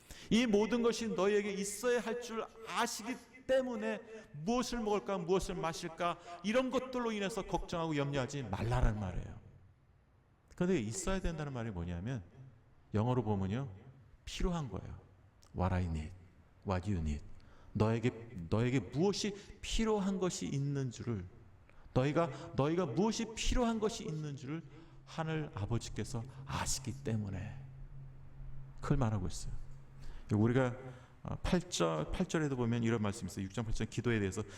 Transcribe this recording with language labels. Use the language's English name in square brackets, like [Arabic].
[Korean] 이 모든 것이 너에게 있어야 할 줄 아시기 때문에 무엇을 먹을까, 무엇을 마실까, 이런 것들로 인해서 걱정하고 염려하지 말라는 말이에요. 그런데 있어야 된다는 말이 뭐냐면, 영어로 보면요, 필요한 거예요. [English] What I need, what you need. [Korean] 너에게 무엇이 필요한 것이 있는 줄을, 너희가 무엇이 필요한 것이 있는 줄을 하늘 아버지께서 아시기 때문에 그걸 말하고 있어요. 우리가 8절에도 보면 이런 말씀이 있어요. 6장 8절 기도에 대해서.